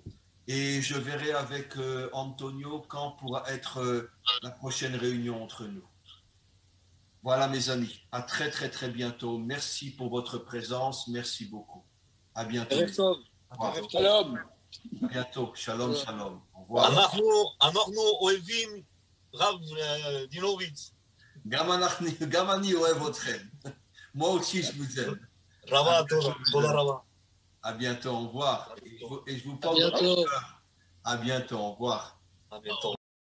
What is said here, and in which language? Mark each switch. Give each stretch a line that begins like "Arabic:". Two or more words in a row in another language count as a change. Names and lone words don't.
French: Et je verrai avec Antonio quand pourra être la prochaine réunion entre nous. Voilà mes amis, à très très très bientôt. Merci pour votre présence, merci beaucoup. À bientôt. Shalom. À bientôt,
Hebrew: שלום, שלום.
French: Au revoir.
Hebrew: אנחנו אוהבים רב דינוביץ. גם אני אוהב אתכם.
French: Moi aussi je vous aime.
Hebrew: רבה, תודה רבה.
French: À bientôt, au revoir. Et je vous parle de tout cœur. À bientôt, au revoir. À bientôt.